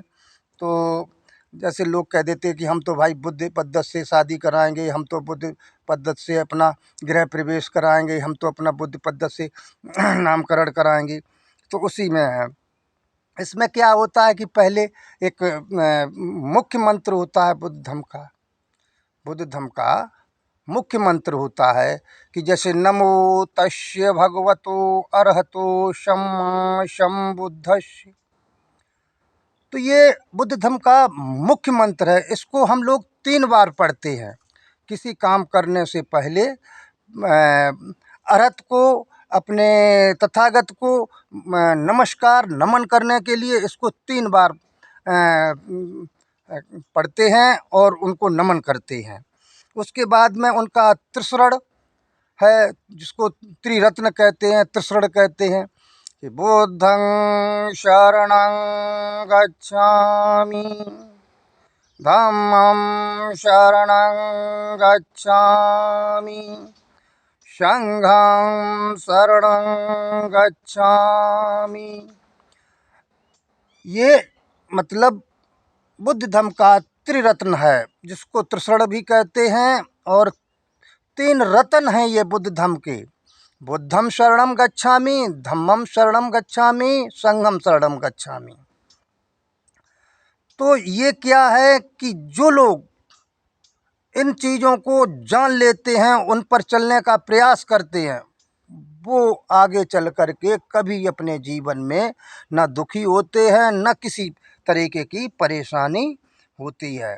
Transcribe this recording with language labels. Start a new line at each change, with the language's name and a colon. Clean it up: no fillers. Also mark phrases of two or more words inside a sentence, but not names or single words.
Hindi: तो जैसे लोग कह देते हैं कि हम तो भाई बुद्ध पद्धति से शादी कराएंगे, हम तो बुद्ध पद्धति से अपना गृह प्रवेश कराएंगे, हम तो अपना बुद्ध पद्धति से नामकरण कराएंगे। तो उसी में है। इसमें क्या होता है कि पहले एक मुख्य मंत्र होता है बुद्ध धम्म का। बुद्ध धम्म का मुख्य मंत्र होता है कि जैसे
Pali: नमो तस्य भगवतो अरहतो सम्मा सम्बुद्धस्य।
Hindi: तो ये बुद्ध धर्म का मुख्य मंत्र है। इसको हम लोग 3 बार पढ़ते हैं किसी काम करने से पहले। अरहत को, अपने तथागत को नमस्कार नमन करने के लिए इसको 3 बार पढ़ते हैं और उनको नमन करते हैं। उसके बाद में उनका त्रिशरण है, जिसको त्रिरत्न कहते हैं, त्रिशरण कहते हैं कि
Pali: बुद्धं शरणं गच्छामि, धम्मं शरणं गच्छामि, संघं शरणं गच्छामि,
Hindi: ये मतलब बुद्ध धम्म का त्रिरत्न है, जिसको त्रिशरण भी कहते हैं। और 3 रत्न हैं ये बुद्ध धम्म के।
Pali: बुद्धं शरणं गच्छामि, धम्मं शरणं गच्छामि, संघं शरणं गच्छामि।
Hindi: तो ये क्या है कि जो लोग इन चीज़ों को जान लेते हैं, उन पर चलने का प्रयास करते हैं, वो आगे चल कर के कभी अपने जीवन में न दुखी होते हैं, न किसी तरीके की परेशानी होती है।